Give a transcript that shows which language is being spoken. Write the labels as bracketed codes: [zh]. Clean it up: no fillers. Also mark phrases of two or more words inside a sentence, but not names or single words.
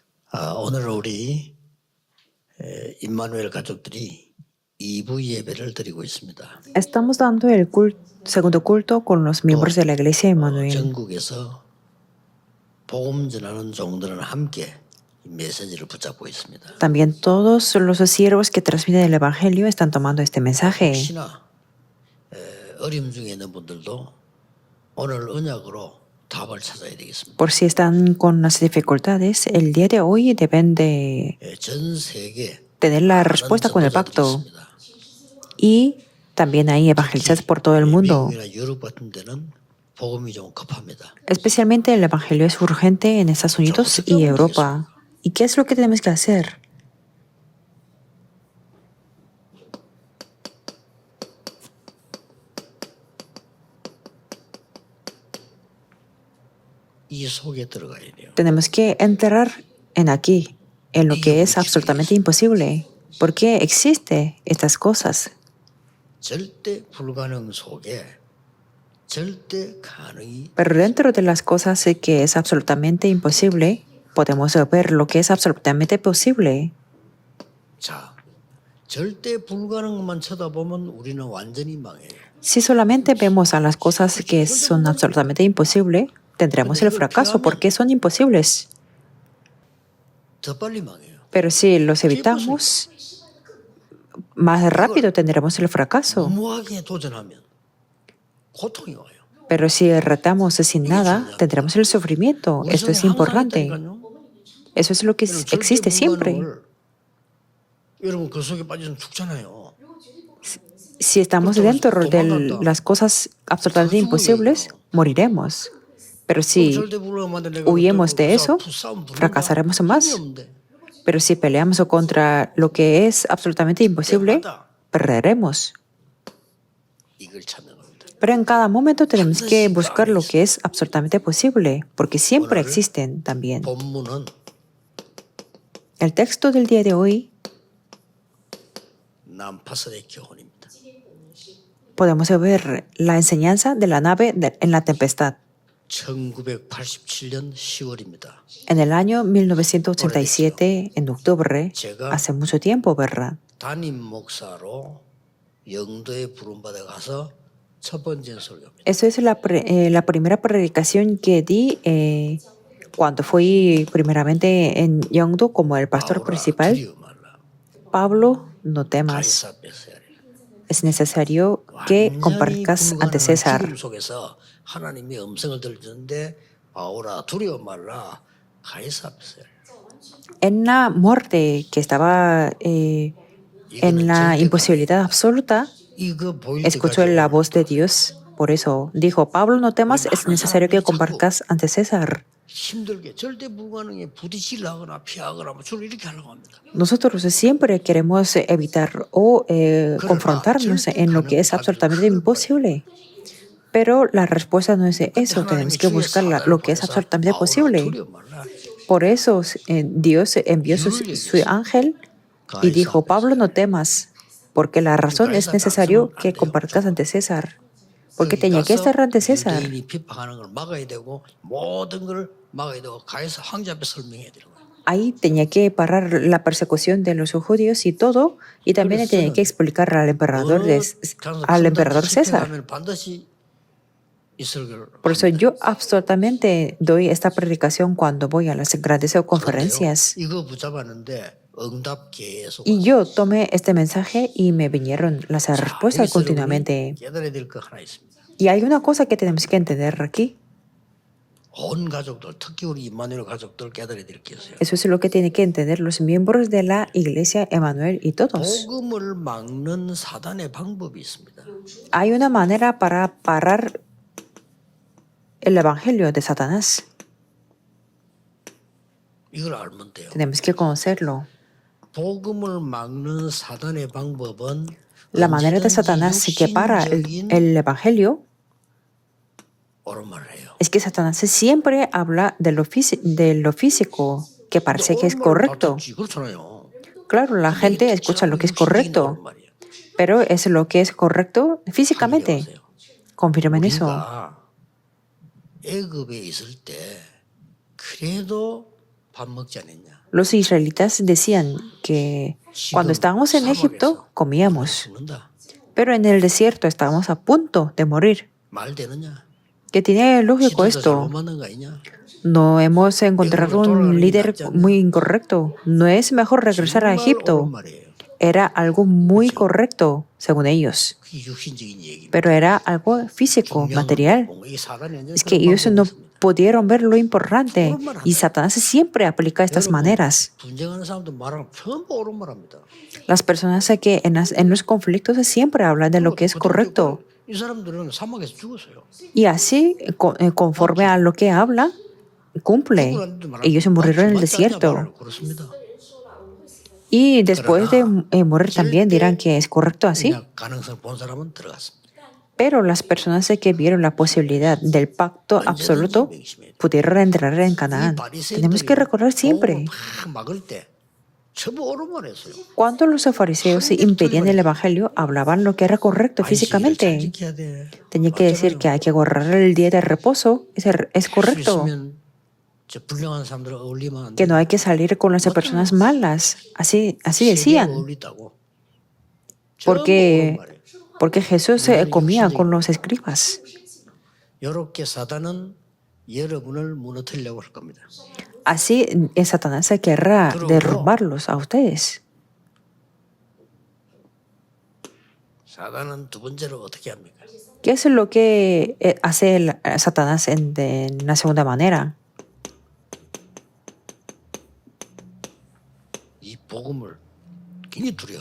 [ko] 오늘 우리 임마누엘 가족들이 2부 예배를 드리고 있습니다. [es] Estamos dando el segundo culto con los miembros de la Iglesia Emmanuel. [ko] 전국에서 복음 전하는 종들은 함께 이 메시지를 붙잡고 있습니다. [es] También todos los siervos que transmiten el Evangelio están tomando este mensaje. [ko] 혹시나 어려움 중에 있는 분들도 오늘 언약으로 답을 찾아야 되겠습니다. [es] Por si están con unas dificultades, el día de hoy deben de [ko] 전 세계 [es] tener la respuesta con el pacto. Y también hay evangelizados por todo el mundo. [ko] 미국이나 유럽 같은 데는 복음이 좀 급합니다. [es] Especialmente el Evangelio es urgente en Estados Unidos y Europa. ¿Y qué es lo que tenemos que hacer? [ko] 이 속에 들어가야 돼요. [es] Tenemos que entrar en aquí, en lo que es absolutamente imposible. ¿Por qué existen estas cosas? [ko] 절대 불가능 속에 절대 가능이 [es] Pero dentro de las cosas que es absolutamente imposible, podemos ver lo que es absolutamente posible. [ko] 자, 절대 불가능만 쳐다보면 우리는 완전히 망해요. [es] Si solamente vemos a las cosas que son absolutamente imposibles, tendremos el fracaso porque son imposibles. [ko] 더 빨리 망해요. [es] Pero si los evitamos, más rápido tendremos el fracaso. [ko] 무모하게 도전하면 고통이 와요. [es] Pero si retamos sin nada, tendremos el sufrimiento. Esto es importante. Eso es lo que existe siempre. [ko] 여러분 그 속에 빠지면 죽잖아요. [es] Si estamos dentro de las cosas absolutamente imposibles, moriremos. Pero si huyemos de eso, fracasaremos más. Pero si peleamos contra lo que es absolutamente imposible, perderemos. [ko] 이걸 찾는 겁니다. [es] Pero en cada momento tenemos que buscar lo que es absolutamente posible, porque siempre existen también. [ko] 본문은 [es] El texto del día de hoy [ko] 난파선의 교훈입니다. [es] podemos ver la enseñanza de la nave en la tempestad. [ko] 1987년 10월입니다. [es] En el año 1987, en octubre, hace mucho tiempo, ¿verdad? [ko] 담임 목사로 영도에 부름받아 가서 첫 번째 설교입니다. [es] Eso es la primera predicación que di cuando fui primeramente en Yeongdo como el pastor principal. [ko] 두려워 말라. [es] Pablo, no temas. [ko] 가이사 앞에서 해야 돼요. [es] Es necesario que comparezcas ante César. [ko] 죽음 속에서 하나님의 음성을 들었는데 바울아 두려워 말라. 가이사 앞에서 해야 돼요. [es] En la muerte que estaba en la imposibilidad absoluta, [ko] 이거 보일 [es] escuchó la voz de Dios. Por eso dijo, Pablo, no temas, es necesario que comparezcas ante César. [ko] 힘들게 절대 불가능에 부딪히려거나 피하거나 뭐 주로 이렇게 하려고 합니다. [es] Nosotros siempre queremos evitar o confrontarnos en lo que es absolutamente imposible. Pero la respuesta no es eso, tenemos que buscar lo que es absolutamente posible. Por eso Dios envió su ángel y dijo, Pablo, no temas, porque la razón es necesario que compartas ante César. Porque tenía que estar ante César. [ko] 유대인이 핍박하는 걸 막아야 되고 모든 걸 막아야 되고 가해서 황제 앞에 설명해야 되는 거예요. [es] Ahí tenía que parar la persecución de los judíos y todo, y también tenía que explicar al emperador César. [ko] 반드시 있을 걸. [es] Por eso yo absolutamente doy esta predicación cuando voy a las grandes conferencias. [ko] 이거 붙잡았는데 응답 계속. [es] Y yo tomé este mensaje y me vinieron las respuestas continuamente. [ko] 깨달아야 될 거 하나 있습니다. [es] Y hay una cosa que tenemos que entender aquí. [ko] 온 가족들, 특히 우리 임마누엘 가족들 깨달아야 될 게 있어요. [es] Eso es lo que tienen que entender los miembros de la Iglesia Emmanuel y todos. [ko] 복음을 막는 사단의 방법이 있습니다. [es] Hay una manera para parar el evangelio de Satanás. [ko] 이걸 알면 돼요. [es] Tenemos que conocerlo. [ko] 복음을 막는 사단의 방법은 [es] La manera de Satanás que para el evangelio [ko] 옳은 말을 해요. [es] es que Satanás siempre habla de lo físico, que parece que es correcto. [ko] 그렇잖아요. [es] Claro, la gente escucha lo que es correcto, pero es lo que es correcto físicamente. Confirmen eso. [ko] 애굽에 있을 때 그래도 밥 먹지 않았냐? [es] Los israelitas decían que cuando estábamos en Egipto comíamos, [ko] 죽는다. [es] pero en el desierto estábamos a punto de morir. [ko] 말 되느냐? [es] ¿Qué tiene lógico [ko] 지도자 잘못 [es] esto? [ko] 만난 거 아니냐? [es] No hemos encontrado un líder muy incorrecto. No es mejor regresar a [ko] 정말 옳은 [es] Egipto. [ko] 말이에요. [es] Era algo muy correcto, según ellos. [ko] 그게 육신적인 얘기입니다. [es] Pero era algo físico, material. [ko] 이 사단이 완전히 [es] Es que [ko] 그런 [es] ellos [ko] 방법을 [es] no [ko] 씁니다. [es] pudieron ver lo importante. Y Satanás siempre aplica estas maneras. [ko] 분쟁하는 사람들 말하면 전부 옳은 말합니다. [es] Las personas que en los conflictos siempre hablan de lo que es correcto. [ko] 이 사람들은 사막에서 죽었어요. [es] Y así, conforme a lo que habla, cumple. Ellos murieron en el desierto. [ko] 그렇습니다. [es] Y después de morir también dirán que es correcto así. [ko] 그냥 가능성 본 사람은 들어갔습니다. [es] Pero las personas que vieron la posibilidad del pacto absoluto pudieron entrar en Canaán. Tenemos que recordar siempre, [ko] 막을 때 전부 옳은 말 했어요. [es] cuando los fariseos impedían el evangelio, hablaban lo que era correcto [ko] 잘 [es] físicamente. [ko] 지켜야 돼. [es] Tenía que decir que hay que guardar el día de reposo. Es correcto. [ko] 있으면 저 불량한 사람들 어울리면 안 [es] Que [ko] 돼. [es] no hay que salir con las personas malas. Así [ko] 세계에 [es] decían. [ko] 어울리다고. [es] Porque, [ko] 전부 옳은 말이에요. [es] porque Jesús comía con los escribas. [ko] 이렇게 사단은 여러분을 무너뜨리려고 할 겁니다. [es] Así Satanás querrá derrumbarlos a ustedes. [ko] 사단은 두 번째로 어떻게 합니까? [es] ¿Qué es lo que hace Satanás en la segunda manera? [ko] 이 복음을 굉장히 두려워.